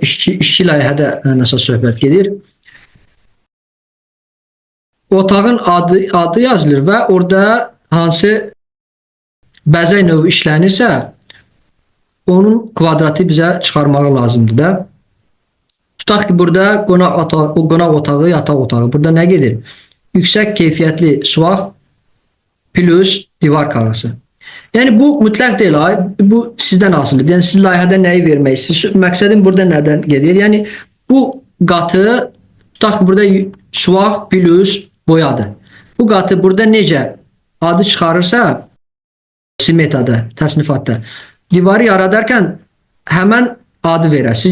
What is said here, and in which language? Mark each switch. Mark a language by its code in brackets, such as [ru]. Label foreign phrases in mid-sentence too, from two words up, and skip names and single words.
[az] İşçi layihədə nəsə söhbət gedir. Otağın adı yazılır və orada hansı bəzək növü işlənirsə, onun kvadratı bizə çıxarmağı lazımdır da. Tutaq ki, burada qonaq otağı, yataq otağı. Burada nə gedir? Yüksək keyfiyyətli suvaq plus divar kağısı. [tr] Yani bu mutlak değil. Bu sizden asılıdır. [az] Yani siz layihədə nəyi verməksiniz? Məqsədim burada nədən gedir? Yəni bu qatı tutaq ki, burada suvaq plus boyadır. Bu qatı burada necə adı çıxarırsa smetada, təsnifatda divarı yaradarkən həmən adı verəsiniz.